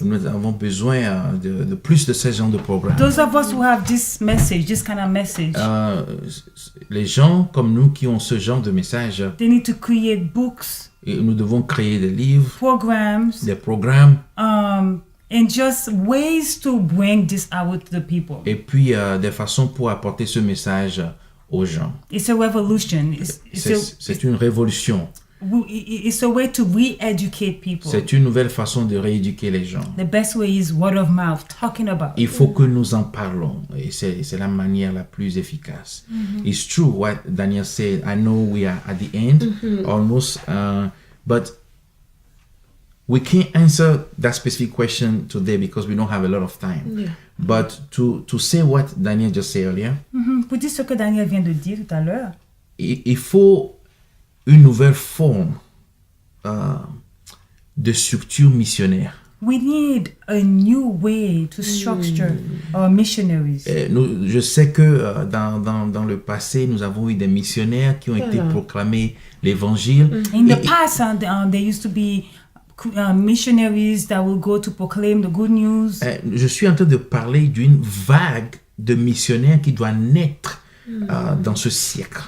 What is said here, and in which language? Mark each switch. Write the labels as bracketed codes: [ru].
[fr] Nous avons besoin de plus de ce genre de programmes. [en] Those of us who have this message, this kind of message. [fr] Les gens comme nous qui ont ce genre de message, [en] they need to create books. [fr] Et nous devons créer des livres, des programmes. [en] And just ways to bring this out to the people. [fr] Et puis des façons pour apporter ce message aux gens. [en] It's a revolution. [fr] C'est une révolution. [en] It's a way to re-educate people. [fr] C'est une nouvelle façon de rééduquer les gens. [en] The best way is word of mouth, talking about. [fr] Il faut que nous en parlons et c'est la manière la plus efficace. [en] It's true what Daniel said. I know we are at the end almost, but we can't answer that specific question today because we don't have a lot of time. Yeah. But to say what Daniel just said earlier, [fr] pour dire ce que Daniel vient de dire tout à l'heure, il faut une nouvelle forme de structure missionnaire. [en] We need a new way to structure our missionaries. [fr] Je sais que dans le passé, nous avons eu des missionnaires qui ont été proclamés l'évangile. [en] In the past, there used to be missionaries that will go to proclaim the good news. [fr] Je suis en train de parler d'une vague de missionnaires qui doit naître dans ce siècle.